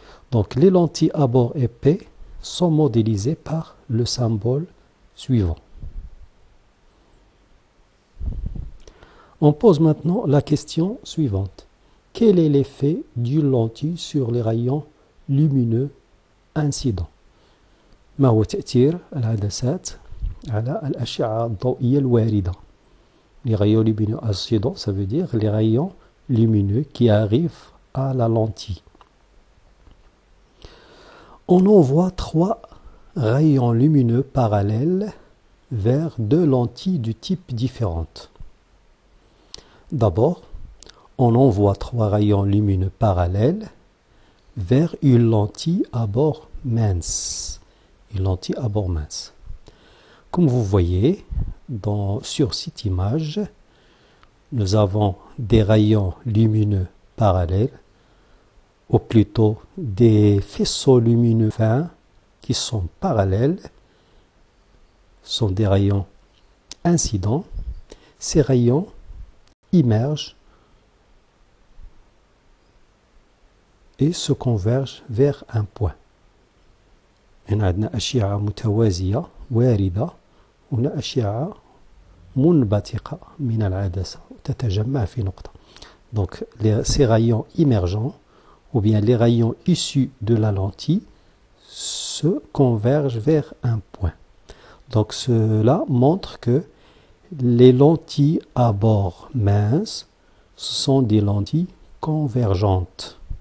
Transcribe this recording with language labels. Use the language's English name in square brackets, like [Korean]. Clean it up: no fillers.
[French] Donc les lentilles à bord épais sont modélisées par le symbole suivant. On pose maintenant la question suivante. Quel est l'effet d'une lentille sur les rayons lumineux incidents? [Arabic] ما هو تأثير العدسات على الأشعة الضوئية الواردة? [French] Les rayons lumineux incidents, ça veut dire les rayons lumineux qui arrivent à la lentille. On envoie 3 rayons lumineux parallèles vers 2 lentilles de type différentes. D'abord, on envoie 3 rayons lumineux parallèles vers une lentille à bord mince. Une lentille à bord mince. Comme vous voyez, sur cette image, nous avons des rayons lumineux parallèles, ou plutôt des faisceaux lumineux fins qui sont parallèles, sont des rayons incidents. Ces rayons immergent et se convergent vers un point. [Arabic] هنا عندنا أشعة متوازية واردة، هنا أشعة منبثقة من العدسة تتجمع في نقطة. [French] Donc ces rayons émergents ou bien les rayons issus de la lentille se convergent vers un point. Donc cela montre que les lentilles à bord mince sont des lentilles convergentes.